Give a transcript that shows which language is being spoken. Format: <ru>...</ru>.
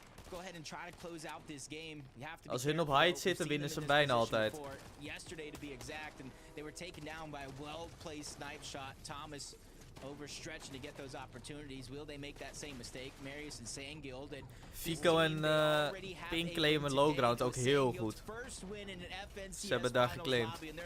<en>Go ahead and try to close out this game. You have to</en> <nl>Als hun op height zitten, winnen ze bijna altijd.</nl> <en>Yesterday to be exact, and they were taken down by a well-placed snipe shot. Thomas overstretching to get those opportunities. Will they make that same mistake? Marius and Sangild and</en> <nl>Fico en Pink claimen low ground ook heel goed. Ze hebben daar geclaimd.</nl>